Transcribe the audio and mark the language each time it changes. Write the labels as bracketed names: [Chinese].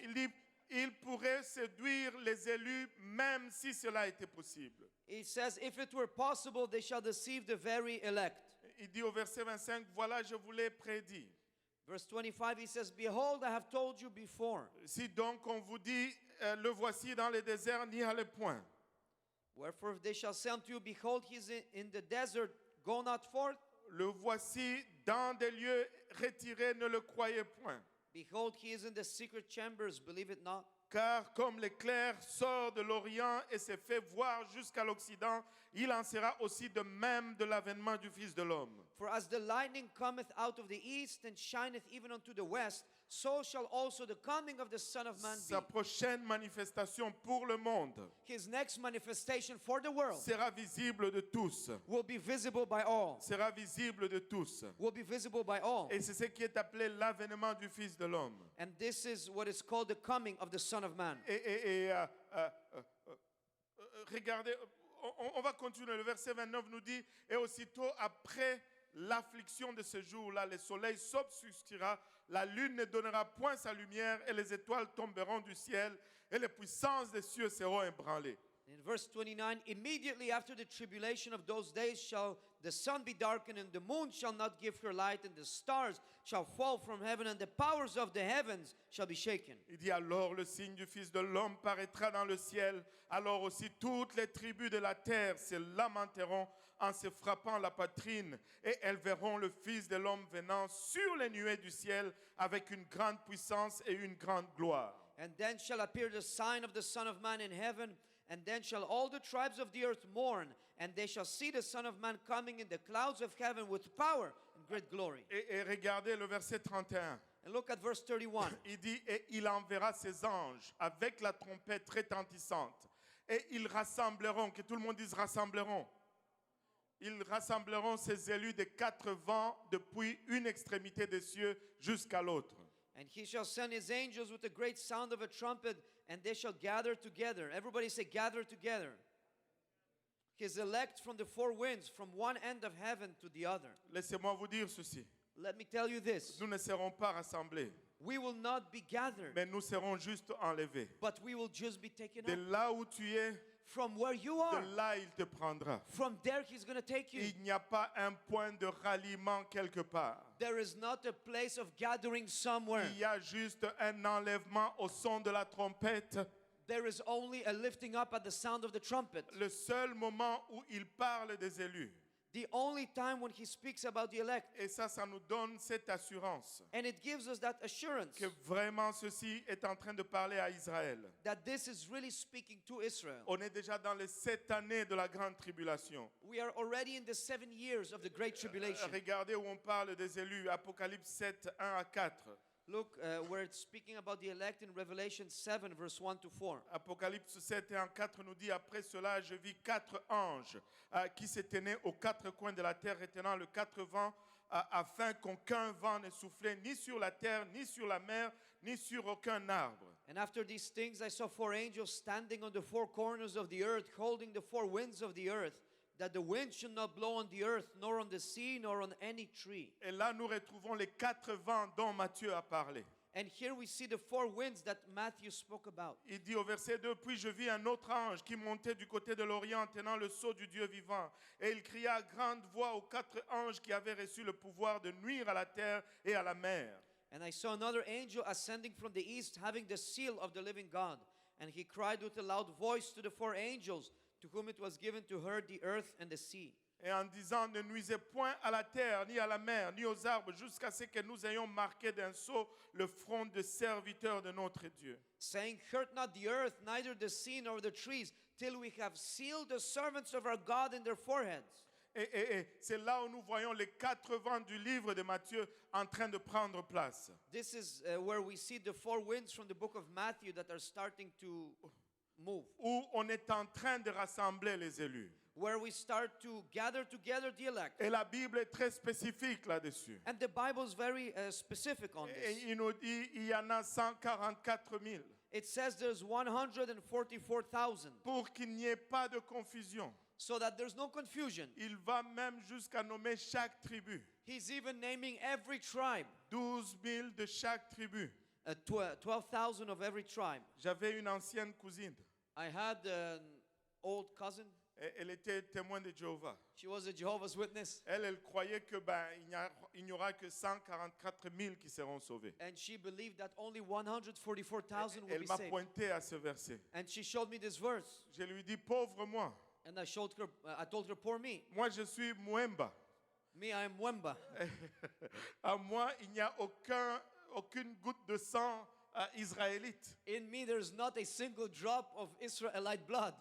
[French] Il dit, il pourrait séduire les élus même si cela était possible. [English] He says, if it were possible, they shall deceive the very elect. [French] Il dit au verset 25, voilà, je vous l'ai prédit. [English] Verse 25, he says, behold, I have told you before. [French] Si donc on vous dit, le voici dans le désert, n'y allez point. [English] Wherefore if they shall say unto you, behold, he is in the desert, go not forth. [French] Le voici dans des lieux retirés, ne le croyez point. [English] Behold, he is in the secret chambers, believe it not. [French] Car comme l'éclair sort de l'Orient et se fait voir jusqu'à l'Occident, il en sera aussi de même de l'avènement du Fils de l'homme. [English] For as the lightning cometh out of the east and shineth even unto the west, so shall also the coming of the Son of Man be. [French] Sa prochaine manifestation pour le monde [English] His next manifestation for the world [French] sera visible de tous. [English] will be visible by all. [French] Sera visible de tous. [English] Will be visible by all. [French] Et c'est ce qui est appelé l'avènement du Fils de l'homme. [English] And this is what is called the coming of the Son of Man. [French] Regardez, on va continuer. Le verset 29 nous dit, et aussitôt après l'affliction de ce jour-là, le soleil s'obscurcira, la lune ne donnera point sa lumière, et les étoiles tomberont du ciel, et les puissances des cieux seront ébranlées. [English] In verse 29, immediately after the tribulation of those days shall the sun be darkened, and the moon shall not give her light, and the stars shall fall from heaven, and the powers of the heavens shall be shaken. [French] Il dit alors le signe du Fils de l'homme paraîtra dans le ciel. Alors aussi toutes les tribus de la terre se lamenteront en se frappant la poitrine, et elles verront le Fils de l'homme venant sur les nuées du ciel avec une grande puissance et une grande gloire. [English] And then shall appear the sign of the Son of Man in heaven, and then shall all the tribes of the earth mourn, and they shall see the Son of Man coming in the clouds of heaven with power and great glory. [French] Et regardez le verset 31. [English] And look at verse 31. [French] Il dit, et il enverra ses anges avec la trompette retentissante, et ils rassembleront, que tout le monde dise rassembleront. Ils rassembleront ses élus des quatre vents depuis une extrémité des cieux jusqu'à l'autre. [English] And he shall send his angels with a great sound of a trumpet, and they shall gather together. Everybody say, gather together. His elect from the four winds, from one end of heaven to the other. [French] Laissez-moi vous dire ceci. [English] Let me tell you this. [French] Nous ne serons pas rassemblés, [English] We will not be gathered, [French] mais nous serons juste enlevés. [English] but we will just be taken [French] De [English] up. [French] là où tu es, [English] From where you are, [French] de là il te prendra. [English] from there he's going to take you. [French] Il n'y a pas un point de ralliement quelque part. [English] There is not a place of gathering somewhere. [French] Il y a juste un enlèvement au son de la trompette. [English] There is only a lifting up at the sound of the trumpet. [French] Le seul moment où il parle des élus. [English] The only time when he speaks about the elect. [French] Et ça nous donne cette assurance [English] And it gives us that assurance [French] que vraiment ceci est en train de parler à Israël. [English] that this is really speaking to Israel. [French] On est déjà dans les 7 années de la grande tribulation. [English] We are already in the 7 years of the Great Tribulation. [French] Regardez où on parle des élus, Apocalypse 7, 1 à 4. [English] Look where it's speaking about the elect in Revelation 7, verse 1 to 4. [French] Apocalypse 7 et 1, 4 nous dit, après cela, je vis 4 anges qui se tenaient aux 4 coins de la terre, retenant le 4 vents, afin qu'aucun vent ne soufflait ni sur la terre, ni sur la mer, ni sur aucun arbre. [English] And after these things I saw 4 angels standing on the 4 corners of the earth, holding the 4 winds of the earth, that the wind should not blow on the earth, nor on the sea, nor on any tree. [French] Et là, nous retrouvons les 4 vents dont Matthieu a parlé. [English] And here we see the 4 winds that Matthew spoke about. [French] Il dit au verset 2, puis je vis un autre ange qui montait du côté de l'Orient tenant le sceau du Dieu vivant. Et il cria à grande voix aux 4 anges qui avaient reçu le pouvoir de nuire à la terre et à la mer. [English] And I saw another angel ascending from the east, having the seal of the living God. And he cried with a loud voice to the 4 angels, to whom it was given to herd the earth and the sea. [French] Et en disant, ne nuisez point à la terre, ni à la mer, ni aux arbres, jusqu'à ce que nous ayons marqué d'un sceau le front des serviteurs de notre Dieu. [English] Saying, hurt not the earth, neither the sea nor the trees, till we have sealed the servants of our God in their foreheads. [French] Et c'est là où nous voyons les 4 vents du livre de Matthieu en train de prendre place. [English] This is where we see the 4 winds from the book of Matthew that are starting to move. [French] Où on est en train de rassembler les élus. [English] Where we start to gather together the elect. [French] Et la Bible est très spécifique là-dessus. [English] And the Bible is very specific on [French] Et [English] this. [French] il nous dit, il y en a 144 000. [English] It says there's 144,000. [French] Pour qu'il n'y ait pas de confusion. [English] So that there's no confusion. [French] Il va même jusqu'à nommer chaque tribu. [English] He's even naming every tribe. [French] 12 000 de chaque tribu. [English] 12,000 of every tribe. [French] J'avais une ancienne cousine. [English] I had an old cousin. [French] Elle était témoin de Jéhovah. [English] She was a Jehovah's Witness. [French] Elle croyait que il n'y aura que 144 000 qui seront sauvés. [English] And she believed that only 144,000 would [French] Elle [English] be [French] m'a [English] saved. [French] pointé à ce verset. [English] And she showed me this verse. [French] Je lui dis, pauvre moi. [English] And I showed her, I told her, poor me. [French] Moi, je suis Mwemba. [English] Me, I am Wemba. [French] À moi, il n'y a aucune goutte de sang israélite. [English] In me, there's not a single drop of Israelite blood.